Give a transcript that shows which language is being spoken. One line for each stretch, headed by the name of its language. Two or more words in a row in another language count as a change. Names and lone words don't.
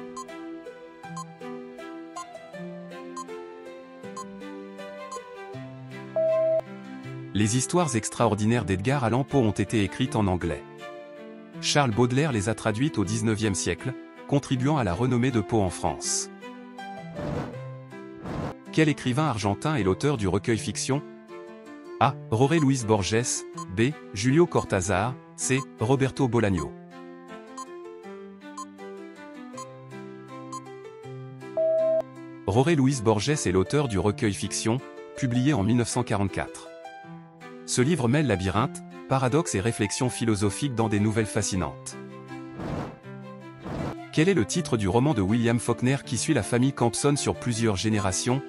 French: Les histoires extraordinaires d'Edgar Allan Poe ont été écrites en anglais. Charles Baudelaire les a traduites au XIXe siècle, contribuant à la renommée de Poe en France. Quel écrivain argentin est l'auteur du recueil fiction? A. Jorge Luis Borges. B. Julio Cortázar. C. Roberto Bolaño. Jorge Luis Borges est l'auteur du recueil fiction, publié en 1944. Ce livre mêle labyrinthe, paradoxes et réflexions philosophiques dans des nouvelles fascinantes. Quel est le titre du roman de William Faulkner qui suit la famille Campson sur plusieurs générations?